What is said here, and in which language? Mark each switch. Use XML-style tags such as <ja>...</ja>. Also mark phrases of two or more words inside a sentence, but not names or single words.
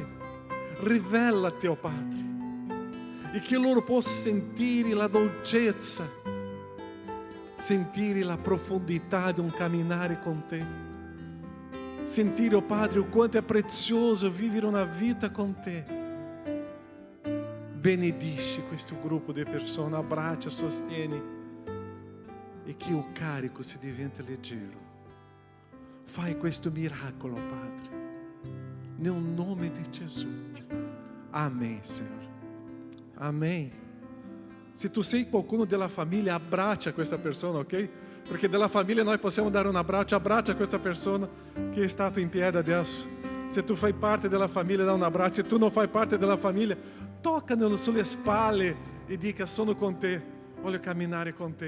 <it>Rivelati, oh Padre, e che loro possano sentire la dolcezza, sentire la profondità di un camminare con te, sentire, oh Padre, o quanto è prezioso vivere una vita con te. Benedici questo gruppo di persone, abbraccia, sostieni e che o carico si diventa leggero. Fai questo miracolo, Padre, nel nome di Gesù.</it> <pt>Amém, Senhor. Amém.</pt> <it>Se tu sei qualcuno della famiglia, abbraccia questa persona, ok? Perché della famiglia noi possiamo dare un abbraccio. Abbraccia questa persona che è stato in piedi adesso. Se tu fai parte della famiglia, dà un abbraccio. Se tu non fai parte della famiglia, toccano sulle spalle e dica: sono con te, voglio camminare con te.</it>